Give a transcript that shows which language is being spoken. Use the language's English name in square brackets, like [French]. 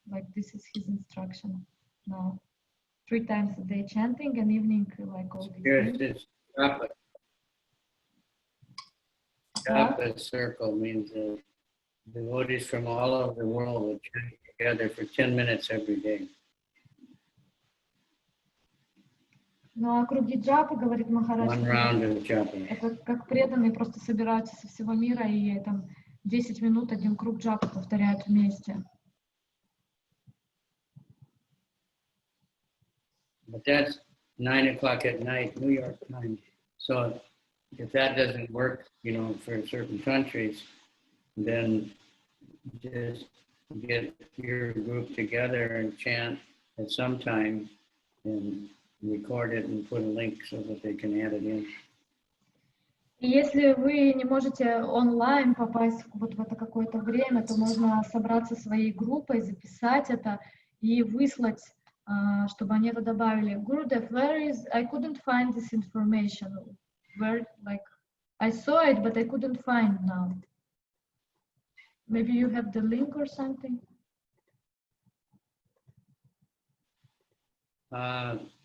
[English] Like this is his instruction now. 3 times a day chanting, and evening like all these Here's days. this Japa circle means devotees from all over the world will chant together for 10 minutes every day. [Russian] Ну а круги джапы, говорит Махарадж, [English] One round of japa. [Russian] это как преданные просто собираются со всего мира и там 10 минут один круг джапы повторяют вместе. [English] But that's 9 o'clock at night, New York time. So if that doesn't work, for certain countries, then just get your group together and chant at some time and record it and put a link so that they can add it in. [Russian] И если вы не можете онлайн попасть вот в это какое-то время, то можно собраться своей группой, записать это и выслать, чтобы они это добавили. [English] Gurudev, where is? I couldn't find this information. Where, like, I saw it, but I couldn't find now. Maybe you have the link or something. I